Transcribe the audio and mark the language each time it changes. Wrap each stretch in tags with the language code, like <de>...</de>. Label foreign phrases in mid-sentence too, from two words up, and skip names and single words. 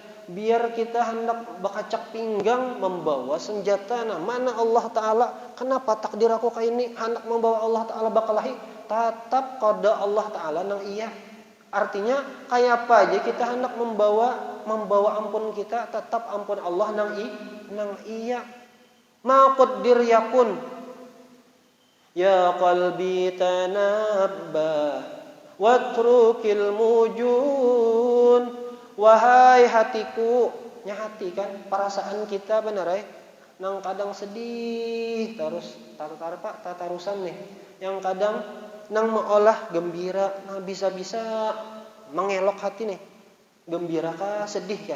<bjn>Biar kita hendak bakacak pinggang membawa senjata. Nah, mana Allah Ta'ala? Kenapa takdir aku kayak ini? Hendak membawa Allah Ta'ala bakalahi. Tetap qada Allah Ta'ala nang iya. Artinya kayak apa aja kita hendak membawa ampun kita, tetap ampun Allah nang iya.</bjn> <ar>ما قدر يكون. يا قلبي تنبه واترك المجون.</ar> <bjn>Wahai hatiku, nya hati kan perasaan kita benar nang kadang sedih terus tatarusan nih, yang kadang nang meolah gembira, nah bisa-bisa mengelok hati nih, gembira kah sedih kah?</bjn>